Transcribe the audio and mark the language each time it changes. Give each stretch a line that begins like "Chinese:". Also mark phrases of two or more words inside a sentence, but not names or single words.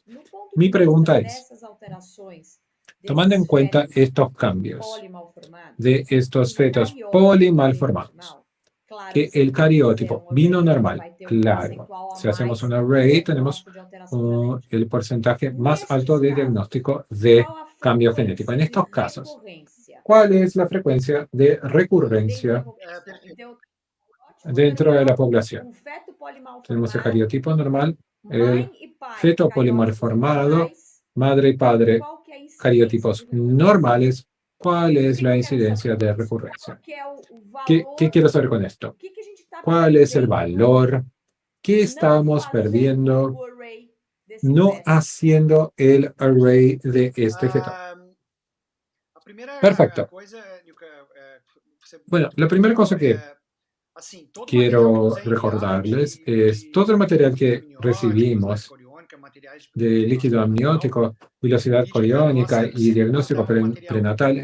Spanish: Mi pregunta es, tomando en cuenta estos cambios de estos fetos polimalformados, que el cariótipo vino normal, claro, si hacemos un array tenemos el porcentaje más alto de diagnóstico de cambio genético. En estos casos, ¿Cuál es la frecuencia de recurrencia
Portuguese: Então,
Spanish: dentro de la población?
Portuguese: feto
Spanish: Tenemos el
Portuguese: polimalformado,
Spanish: cariotipo normal, el
Portuguese: mãe e pai,
Spanish: feto polimorformado, madre y padre,
Portuguese: qual que é a incidência
Spanish: cariotipos
Portuguese: de recurrência?
Spanish: normales. ¿Cuál es la incidencia de recurrencia?
Portuguese: Que é o
Spanish: ¿Qué
Portuguese: valor,
Spanish: quiero saber con esto?
Portuguese: o que a gente está
Spanish: ¿Cuál es el
Portuguese: perdendo
Spanish: valor que
Portuguese: não
Spanish: estamos
Portuguese: fazendo
Spanish: perdiendo
Portuguese: o array desse
Spanish: no
Portuguese: feto?
Spanish: haciendo el array de este feto?
Portuguese: A primeira
Spanish: Perfecto.
Portuguese: coisa, Nilka,
Spanish: Bueno, la primera cosa que
Portuguese: assim, todo
Spanish: quiero
Portuguese: material que nos é enviado
Spanish: recordarles es todo el material que recibimos de líquido amniótico, velocidad coriónica y diagnóstico prenatal.